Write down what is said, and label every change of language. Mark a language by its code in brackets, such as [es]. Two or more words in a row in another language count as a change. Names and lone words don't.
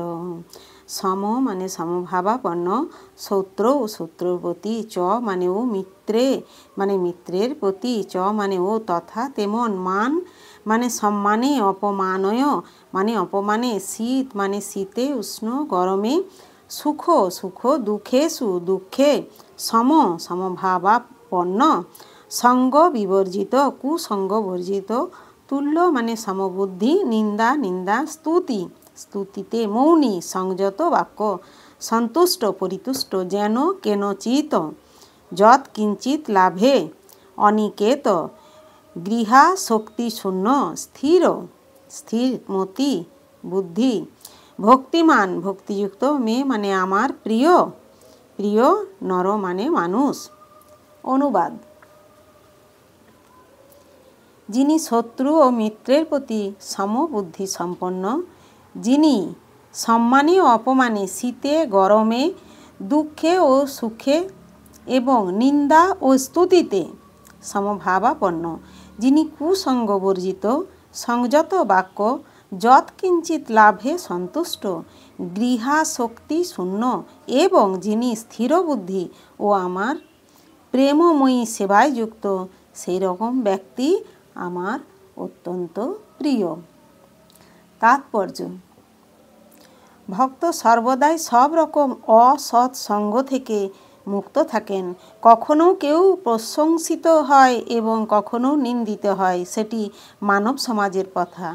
[bn] সম মানে সমভাবাপন্ন, শত্রু শত্রুর প্রতি, চ মানে ও মিত্রে মানে মিত্রের প্রতি, চ মানে ও তথা তেমন, মান মানে সম্মানে, অপমানয় মানে অপমানে, শীত মানে শীতে, উষ্ণ গরমে, সুখ সুখ, দুখেষু দুখে, সম সমভাবাপন্ন, সঙ্গ বিবর্জিত কুসঙ্গ বর্জিত, তুল্য মানে সমবুদ্ধি, নিন্দা নিন্দা, স্তুতি স্তুতিতে মৌনী সংযত বাক্য, সন্তুষ্ট পরিতুষ্ট, [sa] जेन केनचित् [bn] যৎ কিঞ্চিত লাভে, অনিকেত গৃহা শক্তি শূন্য, স্থির স্থির মতি বুদ্ধি, ভক্তিমান ভক্তিযুক্ত, মে মানে আমার প্রিয় প্রিয়, নর মানে মানুষ। অনুবাদ। যিনি শত্রু ও মিত্রের প্রতি সমবুদ্ধি সম্পন্ন, যিনি সম্মানে ও অপমানে, শীতে গরমে, দুখে ও সুখে এবং নিন্দা ও স্তুতিতে সমভাবাপন্ন, যিনি কুসঙ্গ বর্জিত, সংযত বাক্য, যৎকিঞ্চিত লাভে সন্তুষ্ট, গৃহাসক্তি শূন্য এবং যিনি স্থির বুদ্ধি ও আমার প্রেমময়ী সেবায় যুক্ত, সেই রকম ব্যক্তি আমার অত্যন্ত প্রিয়। তাৎপর্য। ভক্ত সর্বদাই সব রকম অসৎ সঙ্গ থেকে মুক্ত থাকেন। কখনো কেউ প্রশংসিত হয় এবং কখনো নিন্দিত হয়, সেটি মানব সমাজের কথা।